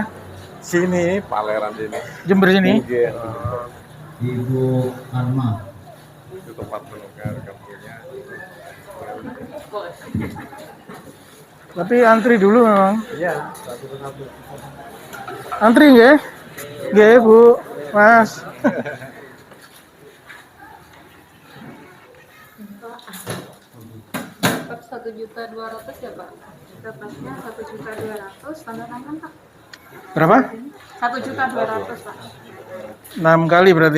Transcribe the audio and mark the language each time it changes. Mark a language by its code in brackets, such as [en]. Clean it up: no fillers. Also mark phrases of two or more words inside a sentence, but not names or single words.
[id] Sini, Paleran sini. Jember sini. [jv] Nggih. [id] Ibu Alma. Itu tempat menukar kampungnya. Tapi antri dulu memang. Iya, satu-satu. Antri [jv] nggih? Nggih, [id] Bu. Mas. Tetap 1.200.000 ya Pak. Dapatnya 1.200.000 tanda tangan Pak. Berapa? 1.200.000 Pak. 6 kali berarti.